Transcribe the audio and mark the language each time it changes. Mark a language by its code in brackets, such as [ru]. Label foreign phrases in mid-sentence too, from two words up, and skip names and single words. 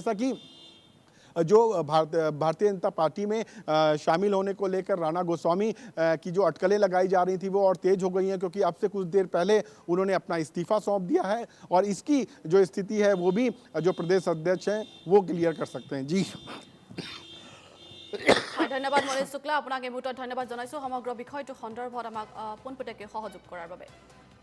[hi] जैसा कि जो भारतीय जनता पार्टी में शामिल होने को लेकर राणा गोस्वामी की जो अटकलें लगाई जा रही थी वो और तेज हो गई हैं क्योंकि अब से कुछ देर पहले उन्होंने अपना इस्तीफा सौंप दिया है और इसकी जो स्थिति है वो भी जो प्रदेश अध्यक्ष हैं वो क्लियर कर सकते हैं। जी [as] धन्यवाद मनीष शुक्ला, आपनाक এই মুহূৰ্তত ধন্যবাদ জনাইছো সমগ্ৰ বিষয়টো সন্দৰ্ভত আমাক পোনপটীয়াকৈ সহযোগ কৰাৰ বাবে।